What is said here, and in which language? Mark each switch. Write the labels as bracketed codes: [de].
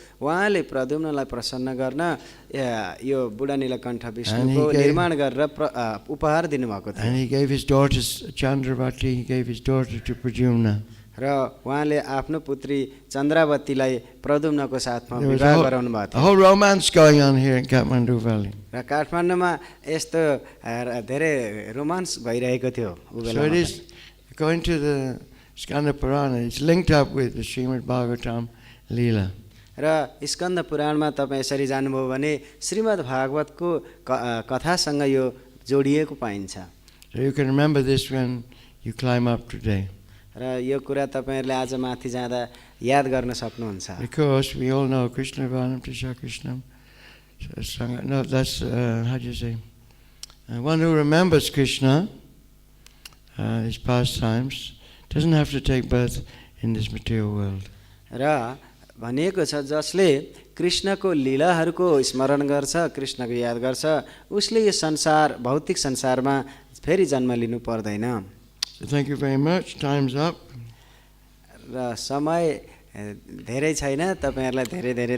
[ne] उहाँले प्रद्युम्नलाई प्रसन्न गर्न यो बुढा नीलकण्ठ विष्णुको निर्माण गरेर उपहार दिनुभएको थियो. [en] And he gave his daughter Chandravati, he gave his daughter to Pradyumna. [ne] र उहाँले आफ्नो पुत्री चन्द्रावतीलाई प्रद्युम्नको साथमा विवाह गराउनु भएको थियो. [en] A whole romance going on here in Kathmandu Valley. [ne] र काठमाडौँमा यस्तो धेरै रोमान्स भइरहेको थियो. [en] So it is, according to the Skanda Purana, it's linked up with the Srimad Bhagavatam Leela. [ne] र स्कन्द पुराणमा तपाईँ यसरी जानुभयो भने श्रीमद् भागवतको कथासँग यो जोडिएको पाइन्छ. [en] So you can remember this when you climb up today. [ne] र यो कुरा तपाईहरुले आज माथि जाँदा याद गर्न सक्नुहुन्छ. [en] Because we all know Krishna Varnam Tisha Krishnam. No, that's how do you say? One who remembers Krishna, his pastimes, doesn't have to take birth in this material world. [ne] र भनिएको छ जसले कृष्णको लीलाहरूको स्मरण गर्छ, कृष्णको याद गर्छ, उसले यो संसार भौतिक संसारमा फेरि जन्म लिनु पर्दैन. [en] So thank you very much. Time's up. [ne] र समय धेरै छैन तपाईहरुलाई धेरै धेरै